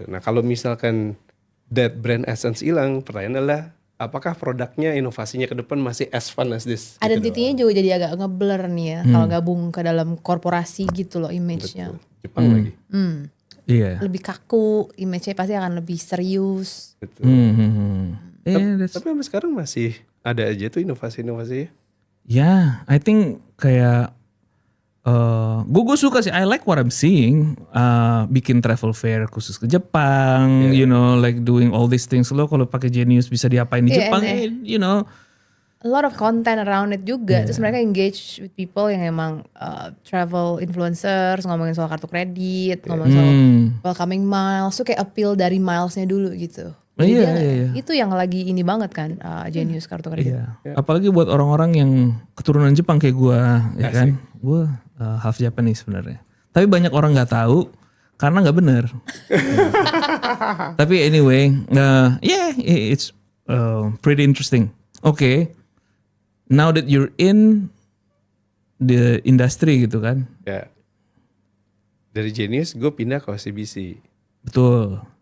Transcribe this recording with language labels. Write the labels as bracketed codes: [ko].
[id] Nah kalau misalkan [en] that brand essence [id] hilang, pertanyaan adalah apakah produknya, inovasinya ke depan masih [en] as fun as this? [id] Identitinya juga jadi agak ngeblur nih ya. Kalau gabung ke dalam korporasi gitu loh image-nya. Jepang lagi. Iya. Lebih kaku, image-nya pasti akan lebih serius. Betul. [en] That's- [id] Tapi sampai sekarang masih ada aja tuh inovasi-inovasi. [en] Yeah, I think [id] kayak gue suka sih. [en] I like what I'm seeing. [id] Bikin travel fair khusus ke Jepang, [en] you know, like doing all these things. [id] Lo kalau pakai Genius bisa diapain di Iya, Jepang, [en] and- you know. A lot of content around it [id] juga. Terus mereka [en] engage with people [id] yang emang travel influencers, ngomongin soal kartu kredit, ngomongin soal welcoming miles. Tuh kayak appeal dari milesnya dulu gitu. Jadi Iya, dia- iya. Itu yang lagi ini banget kan, Genius kartu kredit. Iya. Apalagi buat orang-orang yang keturunan Jepang kayak gue, ya kan. Gue [en] half Japanese [id] sebenarnya. Tapi banyak orang nggak tahu karena nggak bener. [en] Tapi anyway, yeah, it's pretty interesting. Okay, now that you're in the industry [id] gitu kan, Ya. Dari Genius gue pindah ke OCBC. betul.